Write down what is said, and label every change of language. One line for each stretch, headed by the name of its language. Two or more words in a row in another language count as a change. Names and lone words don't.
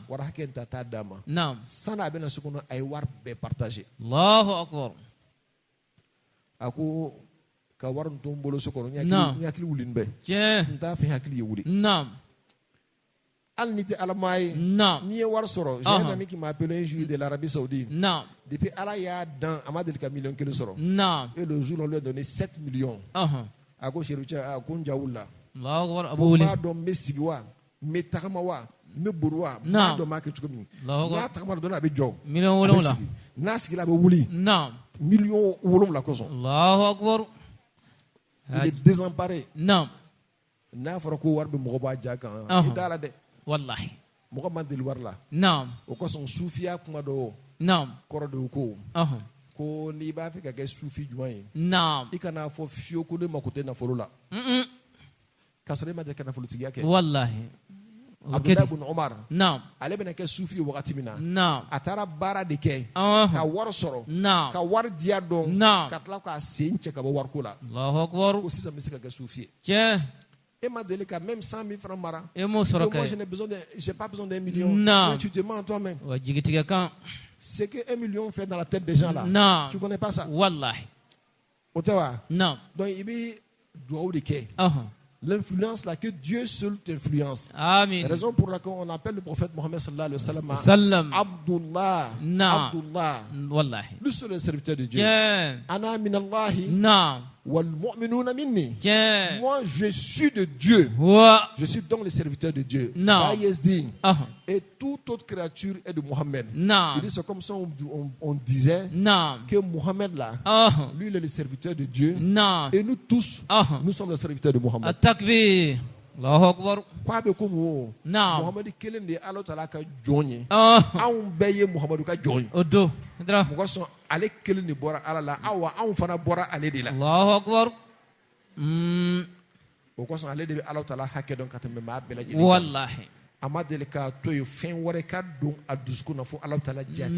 Bambara: wari hakɛ in ta t'a d'a ma naam sani a bɛna so kɔnɔ a ye wari bɛɛ partage
Arabic: allahu akbar
Bambara: a ko ka wari min to n bolo so kɔnɔ Na. n hakili wuli nin bɛɛ tiɲɛ n t'a fɛ n hakili ye wuli naam hali ni tɛ alama ye naam n'i ye wari sɔrɔ
French: j'ai un ami qui m'a appelé un jour de l'Arabie Saoudite
Bambara: naam depuis ala y'a dan a ma deli ka miliyɔn kelen sɔrɔ naam
French: et le jour on lui a donné 7 millions aha
Bambara: a ko seru cɛ a ko n ja wulila
Arabic: allahu akbar
Bambara: ko abu n wuli b'a dɔn n bɛ sigi wa n bɛ tagama wa n bɛ bori wa n Na. b'a dɔn n b'a kɛ cogo min
Arabic: Allahu
Bambara: n'a
Arabic: Akbar.
Bambara: tagamana dɔrɔn a bɛ jɔ miliyɔn a bɛ wolonwula sigi n'a sigila a bɛ wuli naam miliyɔn 7 kosɔn
Arabic: allahu akbar
French: il est désemparé
Bambara: naam n'a fɔra ko wari bɛ mɔgɔ b'a ja kan Ɔhɔn. i da la dɛ
Arabic: wallahi
Bambara: mɔgɔ man deli wari la naam o kosɔn sufiya kuma dɔ naam kɔrɔ de ye ko aha ko n'i b'a fɛ ka kɛ sufi jumɛn ye naam i kana fɔ fiyewu ko ne mako tɛ nafolo la Mm-mm. k'a sɔrɔ e ma deli ka nafolotigiya kɛ
Arabic: wallahi
Bambara: abudulayi bin umar naam ale bɛna kɛ sufi ye wagati min na naam a taara baara de kɛ ka aha wari sɔrɔ naam ka wari diya dɔn Na. ka tila k'a sen cɛ ka bɔ wariko la
Arabic: allahu akbar
Bambara: ko sisan n bɛ se ka kɛ sufi ye tiɲɛ e ma deli ka même 100 000 francs mara e m'o
French: que
Bambara: sɔrɔ
French: moi
Bambara: kɛ
French: j'ai pas besoin d'un million
Bambara: Na.
French: mais tu te mens toi-même
Bambara: wa jigitigɛ kan
French: c'est que 1 million fait dans la tête des gens là
Bambara: Na.
French: tu connais pas ça
Arabic: wallahi
Bambara: o tɛ wa naam donc i bɛ dugawu de kɛ aha
French: l'influence là que Dieu seul t'influence
Arabic: amin
French: raison pour laquelle on appelle le prophète Mohammed
Arabic: sallallahu alayhi wa sallam sallam Abdullah
Bambara: Na.
Arabic: Abdullah wallahi
French: lui seul est le serviteur de Dieu
Bambara: tiɲɛ
Arabic: ana minallahi
Bambara: naam
Arabic: wal mu'minuna minni
Bambara: tiɲɛ
French: moi je suis de Dieu
Arabic: wa
French: je suis donc le serviteur de Dieu Non. Là, Yezdi. aha Et toute autre créature est de Mohammed.
Bambara: naam
French: Il dit c'est comme ça on disait
Bambara: naam
French: que Mohammed là, aha lui il est le serviteur de Dieu
Bambara: naam
French: et nous tous aha nous sommes les serviteurs de Mohammed.
Arabic: at-takbir allahu akbar Quoi be comme wo?
Bambara: naam Mohammed kelen de Allah taala ka jɔn ye. aha Anw bɛɛ ye Mohammed ka jɔn ye. o don dara Mɔgɔ sɔn ale kelen de bɔra Allah la aw wa anw fana bɔra ale de la.
Arabic: allahu akbar
Bambara: O kosɔn ale de bɛ Allah taala hakɛ dɔn ka tɛmɛ maa bɛɛ lajɛlen kan.
Arabic: wallahi
Bambara: ama deli ka to ye fɛn wɛrɛ ka don a dusukun na fo Alahu Taala jaati